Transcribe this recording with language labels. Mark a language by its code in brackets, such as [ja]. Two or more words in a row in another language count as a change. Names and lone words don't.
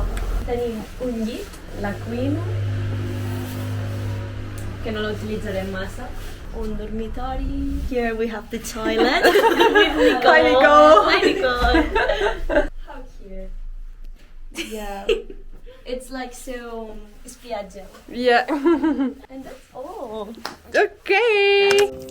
[ca] Tenim un llit, la cuina, que no l'utilitzarem massa, un dormitori. [en] Here we have the toilet with Nicole. Hi, Nicole. Hi, Nicole. How cute. Yeah. It's like so spiaggia. Yeah. And that's all. Okay.